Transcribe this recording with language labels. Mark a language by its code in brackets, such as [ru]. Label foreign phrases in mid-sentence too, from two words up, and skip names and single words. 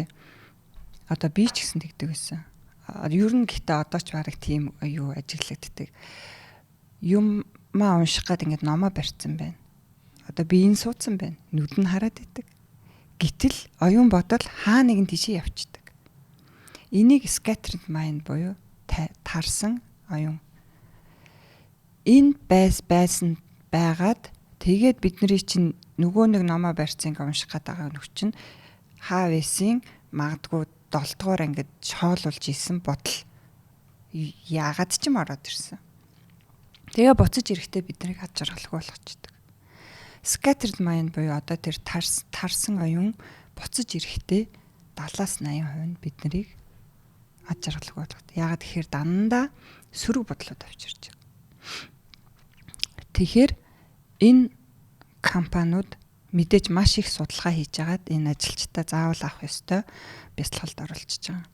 [mn] Одоо би ч гэсэн тэгдэг байсан. Ер нь гэхдээ одоо ч бараг тийм юу ажиглагддаг. Юм маа унших гээд ингээд номоо барьсан байна. Одоо би энэ суудсан байна. Нүд нь хараад идэг. Гэтэл оюун бодол хаа нэгэн тийшээ явчихдаг. Энийг [en] scattered mind [mn] буюу тарсан оюун. Энэ байсан байгаад тэгээд бидний чинь нөгөө нэг номоо барьсан ингээд унших гээд байгаа нөх чинь хаа вэсийн магадгүй 7 дугаар ангид шоолуулж исэн бодол яагаад ч юм ороод ирсэн. Тэгээ буцаж ирэхдээ биднийг ад жаргалгүй болгочдөг. [en] Scattered mind [mn] буюу одоо тэр тарсан оюун буцаж ирэхдээ 70-80% биднийг ад жаргалгүй болгодог. Яагаад тэгэхээр дандаа сөрөг бодлоод авчирч байгаа. Тэгэхээр энэ компаниуд мэдээж маш их судалгаа хийж агаад энэ ажилчдаа заавал авах ёстой бясалгалд оролцож байгаа.